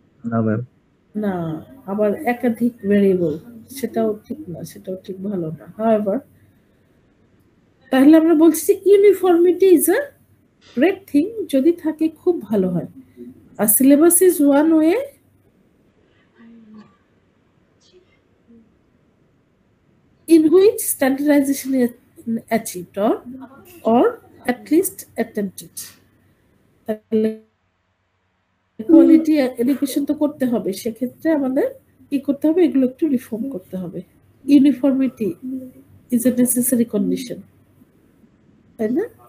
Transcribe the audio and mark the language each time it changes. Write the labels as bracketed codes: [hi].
[bn] না ম্যাম। না, আবার একাধিক ভেরিয়েবল, সেটাও ঠিক না, সেটাও ঠিক ভালো না। হাউএভার, তাহলে আমরা বলছি [en] uniformity is a great thing, [bn] যদি থাকে খুব ভালো হয়। [en] আর syllabus is one way in which standardization is achieved or at least attempted. [bn] Quality education তো করতে হবে, সেক্ষেত্রে আমাদের কি করতে হবে? এগুলো একটু রিফর্ম করতে হবে। [en] uniformity is a necessary condition, [bn] তাই না?